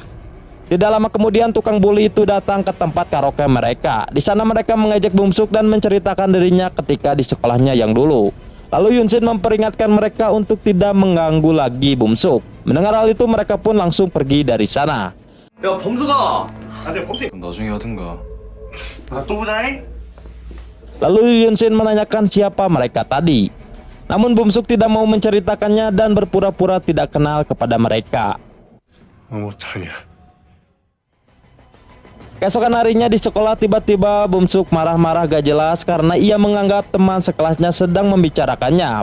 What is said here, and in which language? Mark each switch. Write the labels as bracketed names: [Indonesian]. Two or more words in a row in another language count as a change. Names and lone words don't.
[Indonesian] Tidak lama kemudian tukang bully itu datang ke tempat karaoke mereka. Di sana mereka mengejek Bumsuk dan menceritakan dirinya ketika di sekolahnya yang dulu. Lalu Yunsin memperingatkan mereka untuk tidak mengganggu lagi Bumsuk. Mendengar hal itu, mereka pun langsung pergi dari sana. [Korean] 야 범수가 나중에 하든가. 또 보자잉. [Indonesian] Lalu Yunsin menanyakan siapa mereka tadi. Namun Bumsuk tidak mau menceritakannya dan berpura-pura tidak kenal kepada mereka. [Korean] 못하냐. [Indonesian] Keesokan harinya di sekolah, tiba-tiba Bumsuk marah-marah gak jelas karena ia menganggap teman sekelasnya sedang membicarakannya.